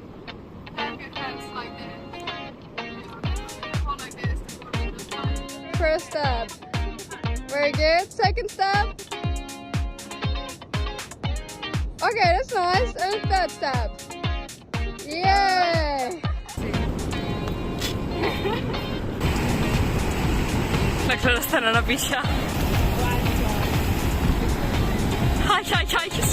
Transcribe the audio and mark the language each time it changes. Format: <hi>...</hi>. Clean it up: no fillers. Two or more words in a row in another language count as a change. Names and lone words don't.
<en>Have your hands like this. Hold like this. The board on the side. First step. Very good. Second step. Okay, that's nice. And third step. Yay!</en> <ca>La Clara està anant a pixar. Ai, és</ca>